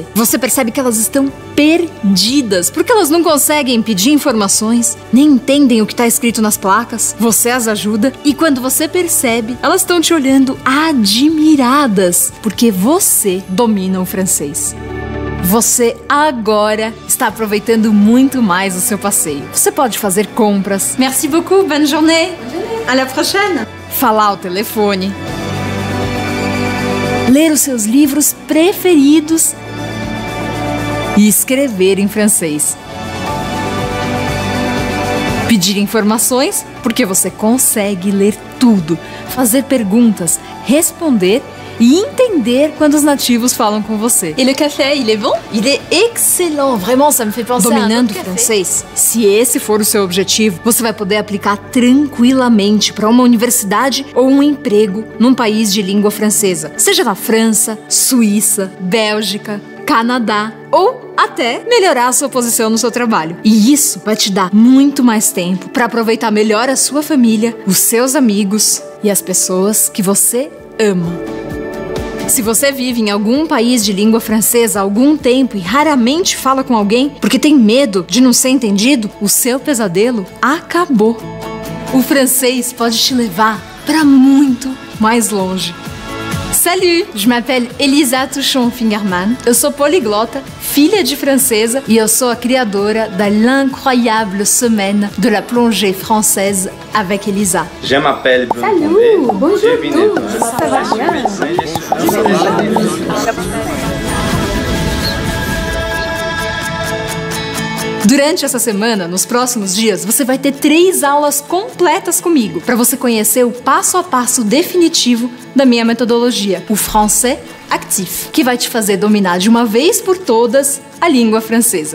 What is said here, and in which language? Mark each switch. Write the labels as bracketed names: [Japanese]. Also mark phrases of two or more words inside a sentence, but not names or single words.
[Portuguese] Você percebe que elas estão perdidas, porque elas não conseguem pedir informações, nem entendem o que está escrito nas placas. Você as ajuda e quando você percebe, elas estão te olhando admiradas, porque você domina o francês. Você agora está aproveitando muito mais o seu passeio. Você pode fazer compras. [French] Merci beaucoup, bonne journée. À la prochaine. [Portuguese] Falar ao telefone. Ler os seus livros preferidos. E escrever em francês. Pedir informações, porque você consegue ler tudo. Fazer perguntas, responder e entender quando os nativos falam com você. [French] Et le café, il est bon? Il est excellent, vraiment, ça me fait penser [Portuguese] Dominando o francês, se esse for o seu objetivo, você vai poder aplicar tranquilamente para uma universidade ou um emprego num país de língua francesa. Seja na França, Suíça, Bélgica, Canadá ou até melhorar a sua posição no seu trabalho. E isso vai te dar muito mais tempo para aproveitar melhor a sua família, os seus amigos e as pessoas que você ama. Se você vive em algum país de língua francesa há algum tempo e raramente fala com alguém porque tem medo de não ser entendido, o seu pesadelo acabou. O francês pode te levar para muito mais longe. [French] Salut, je m'appelle [Portuguese] Elisa Tuchon-Fingerman, eu sou poliglota, filha de francesa e eu sou a criadora da L'Incroyable Semaine de la Plongée Française avec Elisa. [French] Je m'appelle Bruno Salut, bonjour. Je viens de Ça va bien? [Portuguese] Durante essa semana, nos próximos dias, você vai ter 3 aulas completas comigo para você conhecer o passo a passo definitivo da minha metodologia, o Français Actif, que vai te fazer dominar de uma vez por todas a língua francesa.